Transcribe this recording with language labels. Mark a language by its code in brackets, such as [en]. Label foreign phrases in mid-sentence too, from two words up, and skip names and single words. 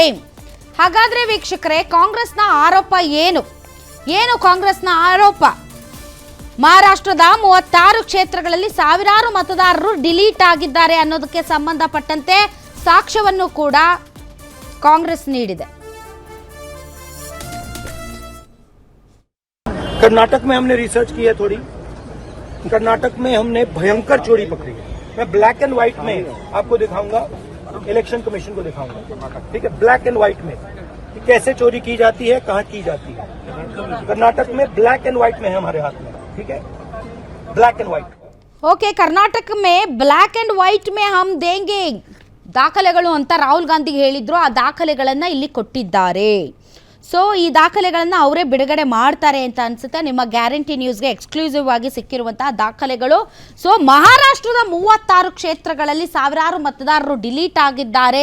[kn] ಹಾಗಾದ್ರೆ ವೀಕ್ಷಕರೇ, ಕಾಂಗ್ರೆಸ್ನ ಆರೋಪ ಏನು ಕಾಂಗ್ರೆಸ್ನ ಆರೋಪ? ಮಹಾರಾಷ್ಟ್ರದ 36 ಕ್ಷೇತ್ರಗಳಲ್ಲಿ ಸಾವಿರಾರು ಮತದಾರರು ಡಿಲೀಟ್ ಆಗಿದ್ದಾರೆ ಅನ್ನೋದಕ್ಕೆ ಸಂಬಂಧಪಟ್ಟಂತೆ ಸಾಕ್ಷ್ಯವನ್ನು ಕೂಡ ಕಾಂಗ್ರೆಸ್ ನೀಡಿದೆ. [hi] कर्नाटक में हमने रिसर्च की है थोड़ी. कर्नाटक में हमने भयंकर चोरी पकड़ी है. मैं [en] black and white [hi] में आपको दिखाऊंगा, [en] election commission [hi] को दिखाऊंगा, ठीक है, [en] black and white [hi] में कि कैसे चोरी की जाती है, कहां की जाती है. कर्नाटक में [en] black and white [hi] में है हमारे हाथ में, ठीक है, [en] black and white. [hi] ओके, कर्नाटक में [en] black and white [hi] में हम देंगे [kn] ದಾಖಲೆಗಳು ಅಂತ ರಾಹುಲ್ ಗಾಂಧಿಗೆ ಹೇಳಿದ್ರು. ಆ ದಾಖಲೆಗಳನ್ನು ಇಲ್ಲಿ ಕೊಟ್ಟಿದ್ದಾರೆ. ಸೊ ಈ ದಾಖಲೆಗಳನ್ನು ಅವರೇ ಬಿಡುಗಡೆ ಮಾಡ್ತಾರೆ ಅಂತ ಅನಿಸುತ್ತೆ. ನಿಮ್ಮ ಗ್ಯಾರಂಟಿ ನ್ಯೂಸ್ಗೆ ಎಕ್ಸ್ಕ್ಲೂಸಿವ್ ಆಗಿ ಸಿಕ್ಕಿರುವಂತಹ ದಾಖಲೆಗಳು. ಸೊ ಮಹಾರಾಷ್ಟ್ರದ 36 ಕ್ಷೇತ್ರಗಳಲ್ಲಿ ಸಾವಿರಾರು ಮತದಾರರು ಡಿಲೀಟ್ ಆಗಿದ್ದಾರೆ.